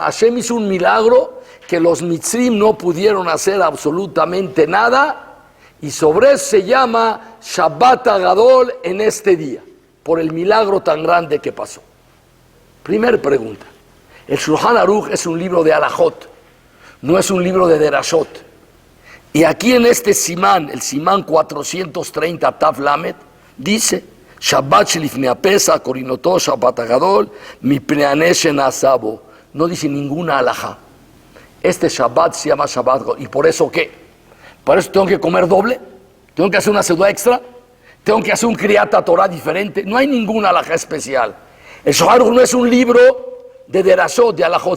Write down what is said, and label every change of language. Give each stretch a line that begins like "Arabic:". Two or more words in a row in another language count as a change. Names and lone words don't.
Spanish: Hashem hizo un milagro que los Mitzrim no pudieron hacer absolutamente nada, y sobre eso se llama
Hebrew: שבת הגדול
Spanish: en este día, por el milagro tan grande que pasó. Primera pregunta. El Shulchan Aruch es un libro de halajot, no es un libro de derashot. Y aquí en este simán, el simán 430
Hebrew: תו למד,
Spanish: dice
Hebrew: שבת שלפני פסח קורין אותו שבת הגדול מפני הנס שנעשה בו.
Spanish: No dice ninguna halajá. Este Shabbat se llama
Hebrew: שבת הגדול.
Spanish: ¿Y por eso qué? ¿Por eso tengo que comer doble? ¿Tengo que hacer una seudá extra? ¿Tengo que hacer un
Hebrew: קריאת תורה
Spanish: diferente? No hay ninguna halajá especial. El Shulchan Aruch no es un libro de derashot, de halajot.